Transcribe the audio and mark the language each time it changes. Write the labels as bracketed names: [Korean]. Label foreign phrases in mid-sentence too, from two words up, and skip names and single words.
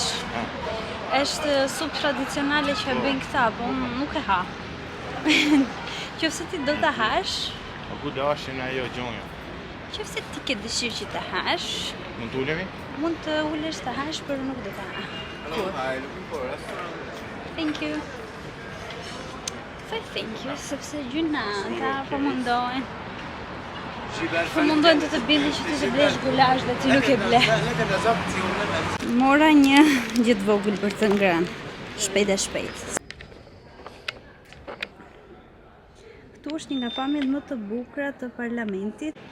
[Albanian] Është supë tradicionale që e bëjnë këta, po unë nuk e ha. Qofse ti do ta hash, O gulashin ajo gjonja. qofse ti ke dëshirë që ta hash, Mund të ulemi? mund të ulesh ta hash, por nuk do ta ha. [English] Thank you. Thank you, [Albanian] sepse gjynata po mundohen. Po mundohen të bindin që ti të blesh gulash dhe ti nuk e ble. Mora një gjithë vogël për të ngrënë, shpejt. Këtu është një nga pamjet më të bukura të parlamentit.